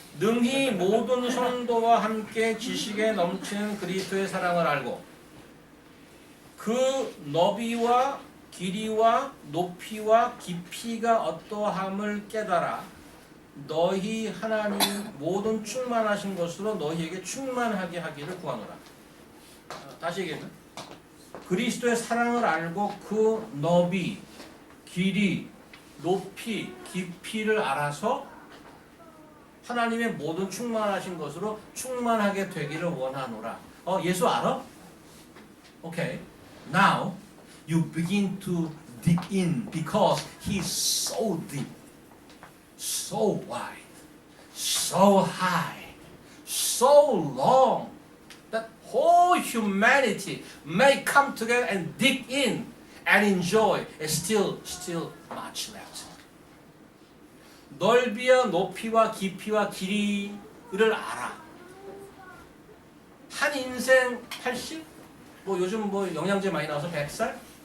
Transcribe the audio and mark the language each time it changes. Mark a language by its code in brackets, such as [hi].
[ko] 능히 모든 성도와 함께 지식에 넘치는 그리스도의 사랑을 알고 그 너비와 길이와 높이와 깊이가 어떠함을 깨달아 너희 하나님 모든 충만하신 것으로 너희에게 충만하게 하기를 구하노라. 다시 얘기해요. 그리스도의 사랑을 알고 그 너비, 길이, 높이, 깊이를 알아서 하나님의 모든 충만하신 것으로 충만하게 되기를 원하노라. 예수 알아? Okay. [en] Now you begin to dig in because he is so deep, so wide, so high, so long that whole humanity may come together and dig in and enjoy. And still much left. [ko] 넓이와 높이와 깊이와 길이를 알아. 한 인생 80? 뭐 요즘 뭐 영양제 많이 나와서 100살?